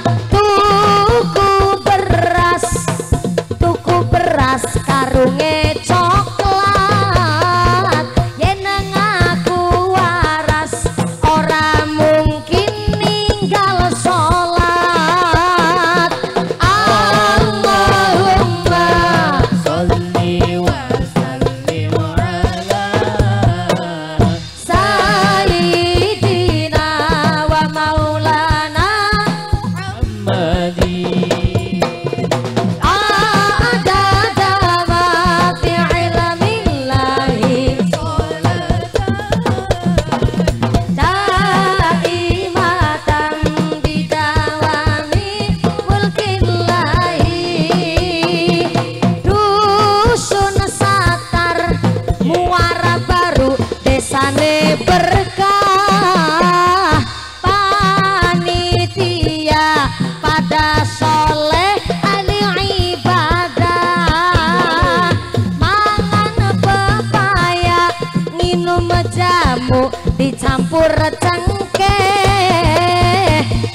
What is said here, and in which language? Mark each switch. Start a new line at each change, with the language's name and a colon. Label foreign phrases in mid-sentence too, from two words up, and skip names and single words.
Javanese: Tuku beras karunge coklat, yen ngaku waras ora mungkin ninggal sholat.
Arabic: اللهم صل وسلم على سيدنا ومولانا محمد عدد ما في علم الله دائما بدوام ملك الله.
Javanese: Dusun Satar Muara Baru desane berkah, panitia pada soleh ahli ibadah, mangan pepaya minum jamu dicampur cengkeh.